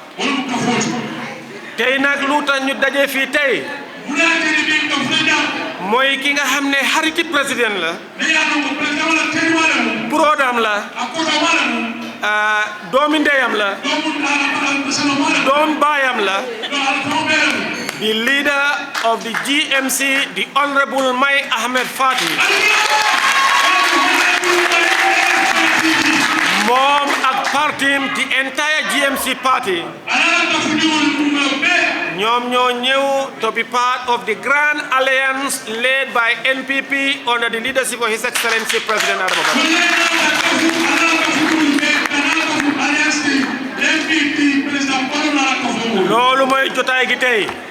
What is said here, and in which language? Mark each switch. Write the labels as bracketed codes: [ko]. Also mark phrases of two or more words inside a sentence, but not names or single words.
[wo] tey nag lu tax ñu daje fii tey mooy ki nga xam ne xariti président la broodam la doomi ndeyam la doom baayam la [en] the leader of the GMC the Honorable Mai Ahmed Fati [wo] moom ak partim [en] the entire GMC party [wo] ñoom ñoo ñëw [en] to be part of the Grand Alliance led by NPP under the leadership of His Excellency President Adama Barrow. [wo] loolu mooy jotaay gi tey